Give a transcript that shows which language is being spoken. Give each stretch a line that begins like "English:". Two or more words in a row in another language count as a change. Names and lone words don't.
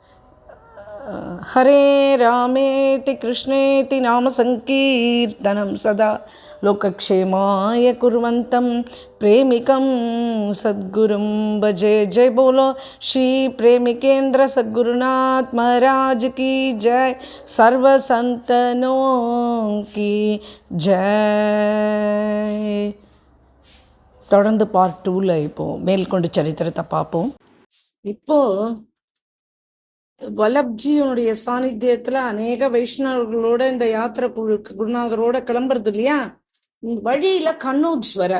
Sanskrit: हरे रामेति कृष्णेति नाम संकीर्तनं सदा लोकक्षेमाय कुर्वन्तं प्रेमिकं सद्गुरुं भजे।
Hindi: जय बोलो श्री प्रेमिकेंद्र सद्गुरुनाथ महाराज की जय। सर्व संतनों की जय।
Tamil: தொடர்ந்து பார்ட் 2ல இப்போ மேல்கொண்டு சரித்திரத்தை பார்ப்போம். இப்போ வல்லப்ஜியோடைய சாநித்தியத்துல அநேக வைஷ்ணவர்களோட இந்த யாத்திரை குருநாதரோட கிளம்புறது இல்லையா. வழியில கன்னோஜ் வரார்.